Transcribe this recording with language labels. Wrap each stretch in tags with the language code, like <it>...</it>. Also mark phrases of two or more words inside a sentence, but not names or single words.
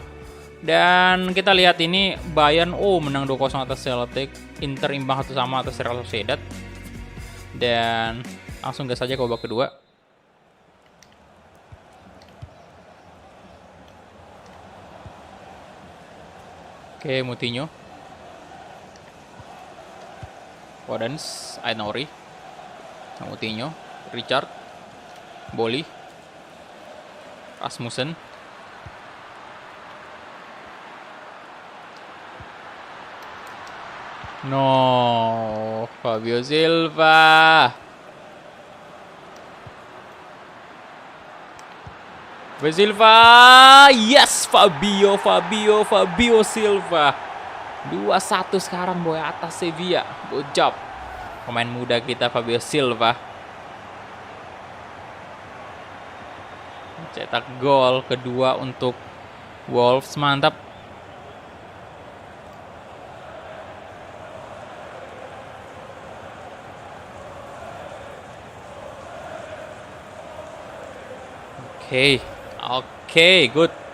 <id>Dan kita lihat ini Bayern menang 2-0 atas Celtic, Inter imbang 1-1 atas Real Sociedad. Dan langsung gas saja ke babak kedua. Oke, Moutinho. Podence, Aït-Nouri. Moutinho, Richard. Boli. Rasmussen. No, Fabio Silva. Yes, Fabio Silva. 2-1 sekarang boy atas Sevilla.</id> <en>Good job.</en> <id>Pemain muda kita Fabio Silva. Cetak gol kedua untuk Wolves, mantap. Oke, good.</id>